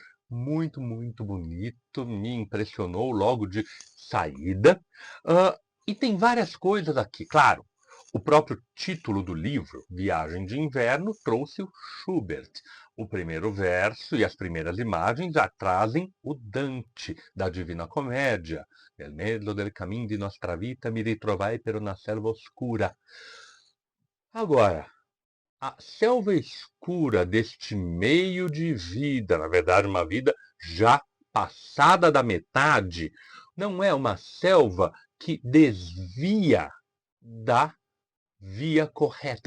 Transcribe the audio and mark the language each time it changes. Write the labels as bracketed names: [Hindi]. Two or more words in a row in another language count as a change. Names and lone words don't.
[Portuguese] Muito, muito bonito, me impressionou logo de saída. E tem várias coisas aqui. Claro, o próprio título do livro, Viagem de Inverno, trouxe o Schubert. O primeiro verso e as primeiras imagens já trazem o Dante, da Divina Comédia. [Italian] Nel mezzo del camin di nostra vita mi ritrovai per una selva oscura. [Portuguese] Agora, a selva escura deste meio de vida, na verdade, uma vida já passada da metade, não é uma selva que desvia da via correta.